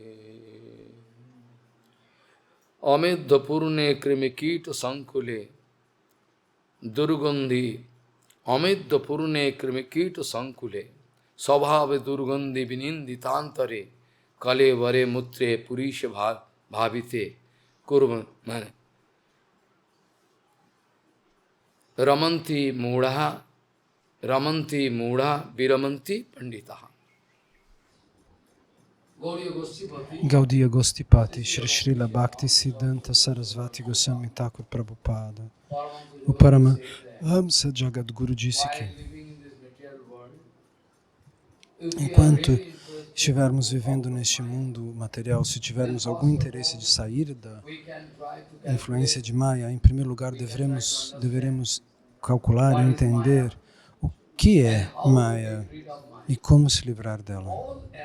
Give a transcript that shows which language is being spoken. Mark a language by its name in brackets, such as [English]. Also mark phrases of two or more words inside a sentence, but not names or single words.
[Sanskrit] अमेध्यपूर्णे कृमिकीट संकुले Durgandhi Amidya Purne Krimikita Sankule Svabhave Durgandhi Vininditantare Kale Vare Mutre Purisha Bhavite Kurvan Ramanti Mudha Viramanti Panditaha. Gaudiya Gostipati, Shri Srila Bhakti Siddhanta Sarasvati Goswami Thakur Prabhupada. [Portuguese] O Paramahamsa Jagadguru disse que enquanto estivermos vivendo neste mundo material, se tivermos algum interesse de sair da influência de Maya, em primeiro lugar deveremos calcular e entender o que é Maya e como se livrar dela.